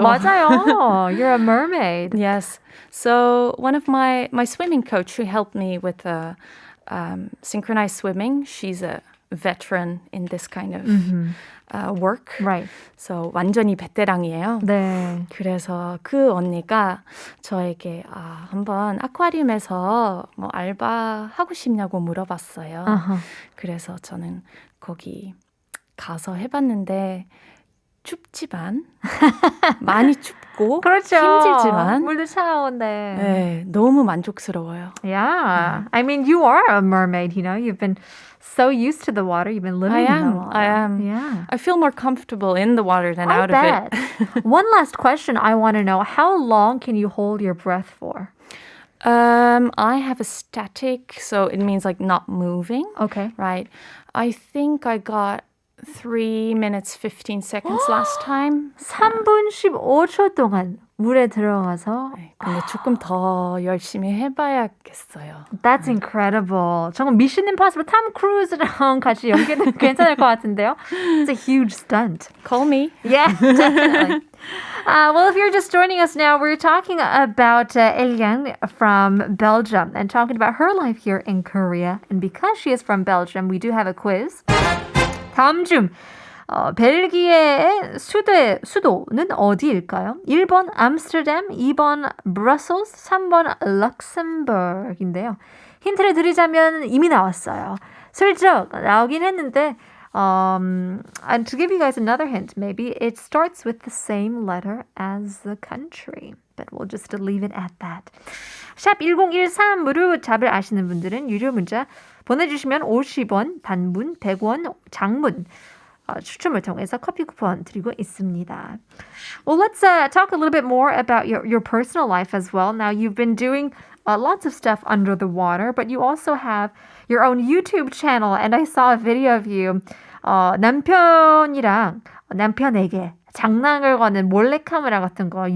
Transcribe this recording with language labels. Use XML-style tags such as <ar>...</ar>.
<ko>맞아요.</ko> <en>You're a mermaid. Yes. So one of my swimming coach who helped me with synchronized swimming, she's a veteran in this kind of work. Right. So</en> <ko>완전히 베테랑이에요. 네. 그래서 그 언니가 저에게 한번 아쿠아리움에서 뭐 알바 하고 싶냐고 물어봤어요.</ko> <en>Uh-huh.</en> <ko>그래서 저는 거기 가서 해봤는데 춥지만 많이 춥고 그렇죠. 힘들지만 물도 차가운데. 네, 너무 만족스러워요.</ko> <en>Yeah. I mean, you are a mermaid, you know. You've been so used to the water. You've been living in the water. I am. Yeah. I feel more comfortable in the water than out bet. of it. One last question I want to know. How long can you hold your breath for? I have a static, so it means like not moving. Okay. Right. I think I got 3 minutes 15 seconds last time.</en> <ko>3분 15초 동안 물에 들어가서 근데 조금 더 열심히 해봐야겠어요.</ko> <en>That's incredible.</en> <ko>정말 미션 임파서블 탐 크루즈랑 같이 연기는 괜찮을 것 같은데요.</ko> <en>It's a huge stunt. Call me. Yeah, definitely. Well, if you're just joining us now, we're talking about Eliane from Belgium and talking about her life here in Korea. And because she is from Belgium, we do have a quiz.</en> <ko>다음 중 벨기에의 수도는 어디일까요? 1번 암스테르담, 2번 브러셀스, 3번 럭셈버그인데요. 힌트를 드리자면 이미 나왔어요. 슬쩍 나오긴 했는데</ko> <en>and to give you guys another hint, maybe it starts with the same letter as the country. But we'll just leave it at that.</en> <ko>샵 1013으로 답을 아시는 분들은 유료 문자 보내주시면 50원, 단문, 100원, 장문 추첨을 통해서 커피 쿠폰 드리고 있습니다.</ko> <en>Well, let's talk a little bit more about your personal life as well. Now, you've been doing lots of stuff under the water, but you also have your own YouTube channel, and I saw a video of you</en> <ko>남편에게 장난을 거는 몰래카메라 같은 거.</ko>